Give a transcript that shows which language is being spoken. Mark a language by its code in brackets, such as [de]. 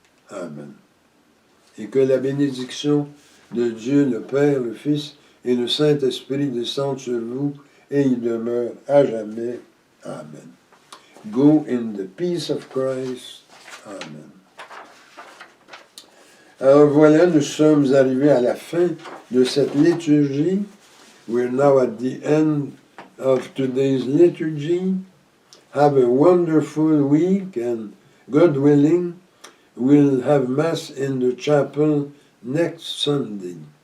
[fr] Amen. Et que la bénédiction de Dieu, le Père, le Fils et le Saint-Esprit descendent sur vous et y demeurent à jamais. Amen. [en] Go in the peace of Christ. Amen. [fr] Alors voilà, nous sommes arrivés à la fin de cette liturgie. [en] We're now at the end of today's liturgy. Have a wonderful week, and God willing, we'll have Mass in the chapel next Sunday.